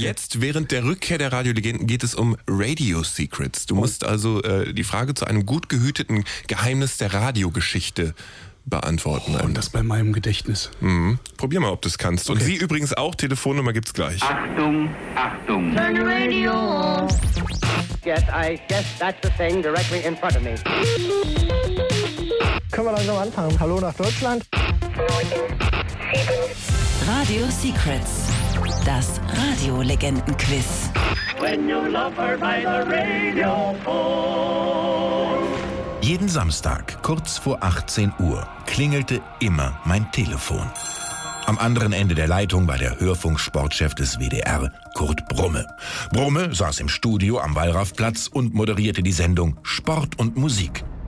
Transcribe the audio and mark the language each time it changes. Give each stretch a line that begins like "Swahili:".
German: Jetzt, während der Rückkehr der Radiolegenden, geht es um Radio-Secrets. Du musst also die Frage zu einem gut gehüteten Geheimnis der Radiogeschichte beantworten. Oh, und das bei meinem Gedächtnis. Mhm. Probier mal, ob du es kannst. Okay. Und sie übrigens auch. Telefonnummer gibt's gleich. Achtung, Achtung.
English: Turn the radio on. Yes, I guess that's the thing directly in front of me.
German: Können wir langsam anfangen? Hallo nach Deutschland. Radio Secrets. Das Radio-Legenden-Quiz.
English: When you love her by the radio phone.
German: Jeden Samstag, kurz vor 18 Uhr, klingelte immer mein Telefon. Am anderen Ende der Leitung war der Hörfunksportchef des WDR, Kurt Brumme. Brumme saß im Studio am Wallraffplatz und moderierte die Sendung Sport und Musik.